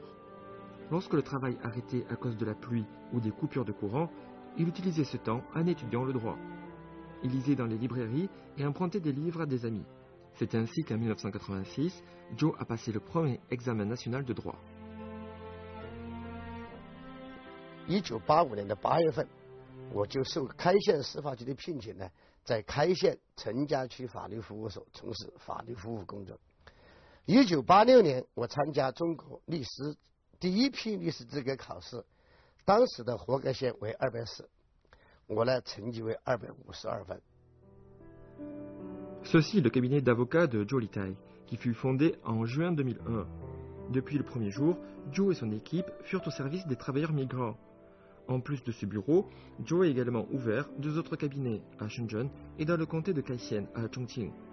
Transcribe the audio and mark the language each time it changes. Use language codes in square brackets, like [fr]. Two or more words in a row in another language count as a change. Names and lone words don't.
[fr] Lorsque le travail arrêtait à cause de la pluie ou des coupures de courant, il utilisait ce temps en étudiant le droit. Il lisait dans les librairies et empruntait des livres à des amis. C'est ainsi qu'en 1986, Zhou a passé le premier examen national de droit. [zh] 1985 年的8月份，我就受开县司法局的聘请呢，在开县陈家区法律服务所从事法律服务工作。1986年，我参加中国律师第一批律师资格考试，当时的合格线为240，我呢成绩为252分。 [fr] Ceci est le cabinet d'avocats de Zhou Litai, qui fut fondé en juin 2001. Depuis le premier jour, Zhou et son équipe furent au service des travailleurs migrants. En plus de ce bureau, Zhou a également ouvert 2 autres cabinets à Shenzhen et dans le comté de Kaixien à Chongqing.